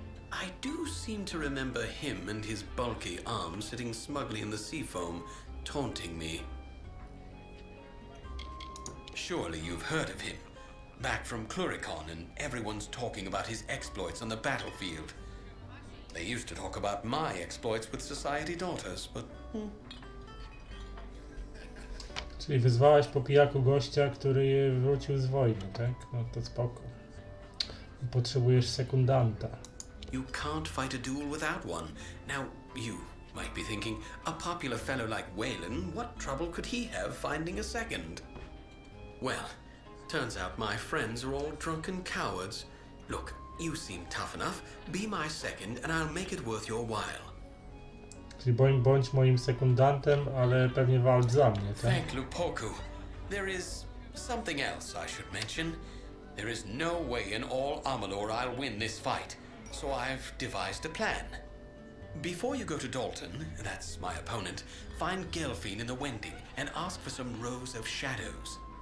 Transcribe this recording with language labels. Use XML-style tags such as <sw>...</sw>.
<en>I do seem to remember him and his bulky arm sitting smugly in the sea foam, taunting me. Surely you've heard of him. Back from Cluricon, and everyone's talking about his exploits on the battlefield. They used to talk about my exploits with society daughters, but...</en> <pl>Czyli wyzwałaś po pijaku gościa, który wrócił z wojny, tak? No to spoko. I potrzebujesz sekundanta.</pl> <en>You can't fight a duel without one. Now, you might be thinking, a popular fellow like Waylon, what trouble could he have finding a second? Well, turns out my friends are all drunken cowards. Look, you seem tough enough. Be my second and I'll make it worth your while.</en> <pl>Czyli bądź moim sekundantem, ale pewnie walcz za mnie, tak?</pl> <en>Thank Lupoku. There is something else I should mention. There is no way in all Amalur I'll win this fight, so I've devised a plan. Before you go to Dalton, that's my opponent, find Gelfine in the Wending and ask for some rows of shadows.</en>